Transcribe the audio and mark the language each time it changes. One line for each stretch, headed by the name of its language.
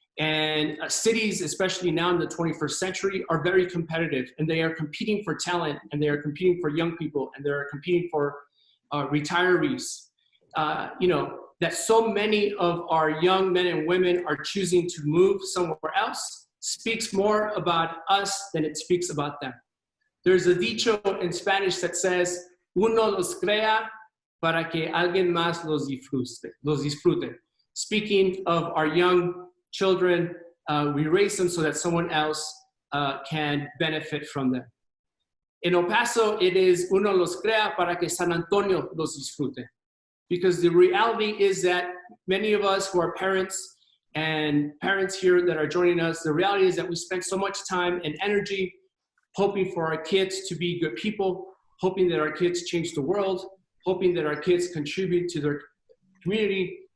English: And cities, especially now in the 21st century, are very competitive, and they are competing for talent, and they are competing for young people, and they are competing for retirees. That so many of our young men and women are choosing to move somewhere else speaks more about us than it speaks about them. There's a dicho in Spanish that says,
Spanish: uno los crea para que alguien más los disfrute.
English: Speaking of our young children, we raise them so that someone else can benefit from them. In El Paso, it is
Spanish: uno los crea para que San Antonio los disfrute.
English: Because the reality is that many of us who are parents and parents here that are joining us, the reality is that we spend so much time and energy hoping for our kids to be good people, hoping that our kids change the world, hoping that our kids contribute to their community.